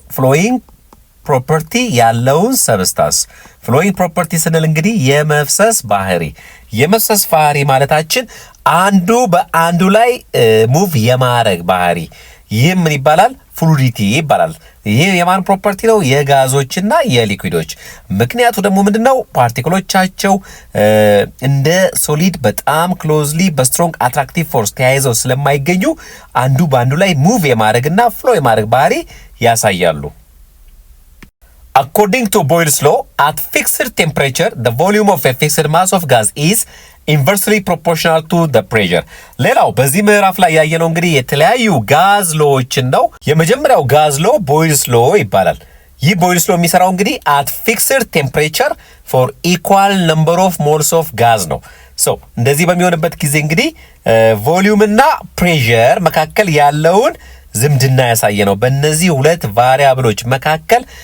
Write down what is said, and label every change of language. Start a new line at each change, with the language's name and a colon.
Amharic: ፍሎዊንግ ፕሮፐርቲ ያለውን ሰብስታንስ። ፍሎዊንግ ፕሮፐርቲ ስንል እንግዲህ የመፍሰስ ባህሪ። የመፍሰስ ባህሪ ማለታችን አንዱ በአንዱ ላይ ሙቭ የማረግ ባህሪ። ይህም ምን ይባላል? ፍሉዲቲ ይባላል። ይህ የማን ፕሮፐርቲ ነው? የጋዞችና የሊኩዊዶች። ምክንያቱ ደግሞ ምንድነው? ፓርቲክሎቻቸው እንደ ሶሊድ በጣም ክሎዝሊ በስትሮንግ አትራክቲቭ ፎርስ ተያይዘው ስለማይገኙ አንዱ በአንዱ ላይ ሙቭ የማድረግና ፍሎ የማድረግ ባህሪ ያሳያሉ።
English: According to Boyle's law, at fixed temperature, the volume of a fixed mass of gas is inversely proportional to the pressure.
Amharic: ሌላው በዚህ ምዕራፍ ላይ ያየነው እንግዲህ የተለያዩ ጋዝ ሎዎችን ነው። የመጀመሪያው ጋዝ ሎ ቦይልስ ሎ ይባላል። ይህ ቦይልስ ሎ የሚሰራው እንግዲህ
English: at fixed temperature for equal number of moles of gas
Amharic: ነው። እንደዚህ በሚሆንበት ጊዜ እንግዲህ ቮሊዩም እና ፕሬሸር መካከል ያለውን ዝምድና ያሳየ ነው። በእነዚህ ሁለት ቫሪያብሎች መካከል